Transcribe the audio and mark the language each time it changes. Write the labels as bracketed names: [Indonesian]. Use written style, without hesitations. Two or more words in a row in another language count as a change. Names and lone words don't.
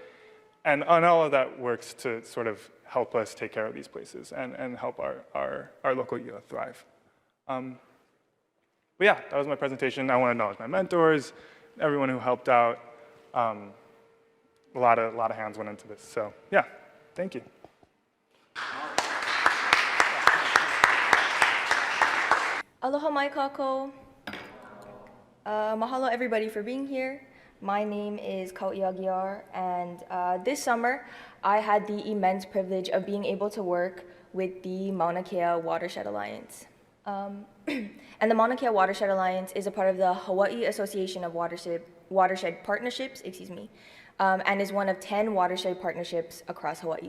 [English] And all of that works to sort of help us take care of these places and help our local EO thrive. But yeah, that was my presentation. I want to acknowledge my mentors, everyone who helped out. A lot of hands went into this. So yeah, thank you. [Hawaiian] Aloha mai kākou. [English] Mahalo everybody for being here. My name is Hawai'i Agiar, and this summer I had the immense privilege of being able to work with the Mauna Kea Watershed Alliance. And the Mauna Kea Watershed Alliance is a part of the Hawaii Association of Watershed Partnerships, and is one of 10 watershed partnerships across Hawaii.